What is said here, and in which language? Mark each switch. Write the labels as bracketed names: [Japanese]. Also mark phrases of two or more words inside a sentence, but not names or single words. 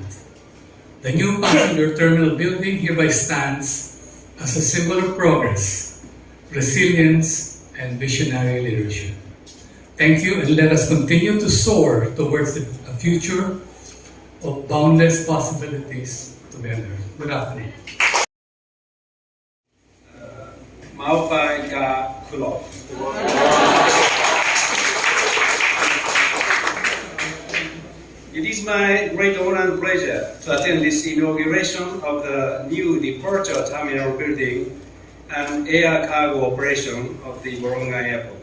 [English] The new passenger terminal building hereby stands as a symbol of progress, resilience, and visionary leadership. Thank you, and let us continue to soar towards a future of boundless possibilities together. Good afternoon. [Waray] Maupai ka kulo. [English] It is my great honor and pleasure to attend this inauguration of the new departure terminal building and air cargo operation of the Borongan Airport.